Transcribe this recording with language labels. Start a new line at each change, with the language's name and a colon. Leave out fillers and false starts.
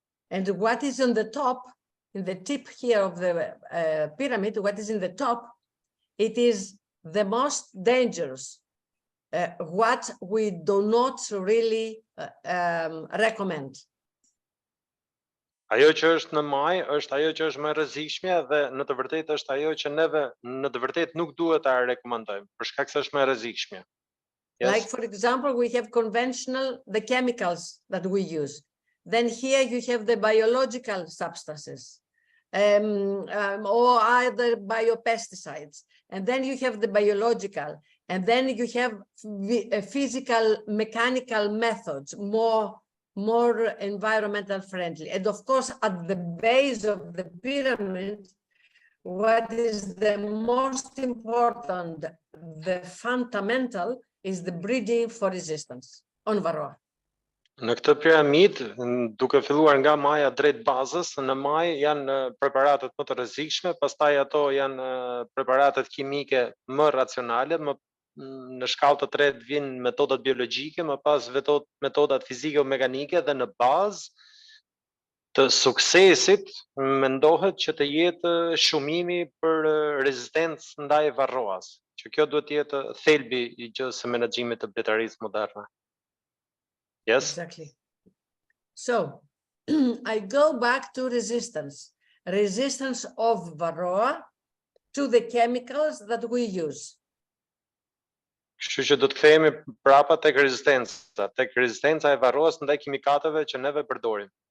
English: And what is on the top, in the tip here of the pyramid, what is in the top, it is the most dangerous. What we do not really recommend.
Albanian: Ajo që është në maj është ajo që është më e rrezikshme dhe në të vërtetë është ajo që neve në të vërtetë nuk duhet ta rekomandojmë për shkak se është më e rrezikshme.
English: Yes? Like for example, we have the chemicals that we use. Then here you have the biological substances or either biopesticides. And then you have the biological. And then you have physical, mechanical methods, more environmental friendly. And of course, at the base of the pyramid, what is the most important, the fundamental, is the breeding for resistance on Varroa.
Albanian: Në këtë piramid, duke filluar nga maja drejt bazës, në maj janë preparatet më të rrezikshme, pastaj ato janë preparatet kimike më racionale, në shkallë të tretë vijnë metodat biologjike, më pas metodat fiziko-mekanike dhe në bazë të suksesit mendohet që të jetë shumimi për rezistencë ndaj varroas, që kjo duhet të jetë thelbi I gjës së menaxhimit të bletarisë moderne.
English: Yes? Exactly. So, I go back to resistance of Varroa to the chemicals that we use.
Albanian: Kështu që do të kthehemi prapa tek rezistenca e varroas ndaj kimikateve që neve përdorim.